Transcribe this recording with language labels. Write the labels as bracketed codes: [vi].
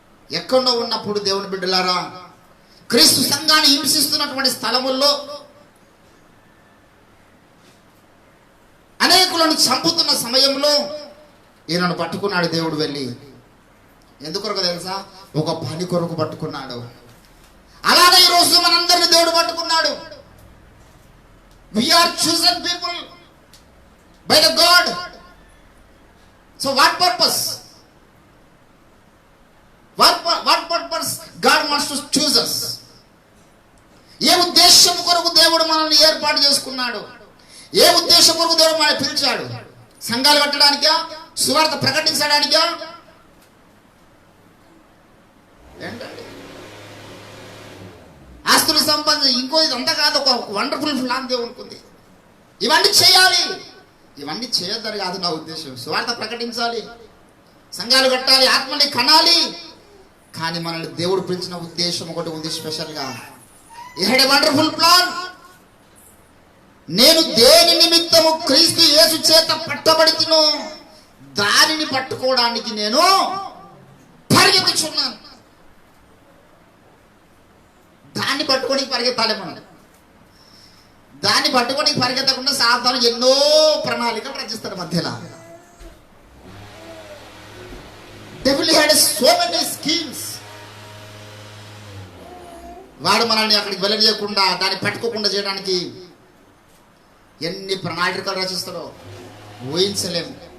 [te] ఎక్కడో ఉన్నప్పుడు దేవుని బిడ్డలారా, క్రీస్తు సంఘాన్ని హింసిస్తున్నటువంటి స్థలముల్లో, అనేకులను చంపుతున్న సమయంలో ఈయనను పట్టుకున్నాడు దేవుడు. వెళ్ళి ఎందుకొరకు తెలుసా? ఒక పని కొరకు పట్టుకున్నాడు. అలాగే ఈరోజు మనందరినీ దేవుడు పట్టుకున్నాడు. [en] We are chosen people by the God. So what purpose? What purpose God wants to choose us? [te] ఏ ఉద్దేశం కొరకు దేవుడు మనల్ని ఏర్పాటు చేసుకున్నాడు? ఏ ఉద్దేశం కొరకు దేవుడు మనల్ని పిలిచాడు? సంఘాలు కట్టడానికా? సువార్త ప్రకటించడానికా? ఏంటండి ఆస్తులు సంపాదించి ఇంకో ఇదంతా కాదు. ఒక వండర్ఫుల్ ప్లాన్ దేవునికి ఉంది. ఇవన్నీ చేయాలి, ఇవన్నీ చేయొద్దని కాదు నా ఉద్దేశం. సువార్త ప్రకటించాలి, సంఘాలు కట్టాలి, ఆత్మని కనాలి. కానీ మనల్ని దేవుడు పిలిచిన ఉద్దేశం ఒకటి ఉంది స్పెషల్గా. [en] He had a wonderful plan. [te] నేను దేని నిమిత్తము క్రీస్తు యేసు చేత పట్టబడితినో దానిని పట్టుకోవడానికి నేను పరిగెత్తుచున్నాను. దాన్ని పట్టుకోనికి పరిగెత్తాలి మనం. దాన్ని పట్టుకోనికి పరిగెత్తకుండా సాధారణ ఎన్నో ప్రణాళికలు రచిస్తారు మధ్యలో. [en] Devil had so many schemes. [te] వాడు మనల్ని అక్కడికి వెళ్ళనీయకుండా, దాన్ని పట్టుకోకుండా చేయడానికి ఎన్ని ప్రణాళికలు రచిస్తాడో ఊహించలేము.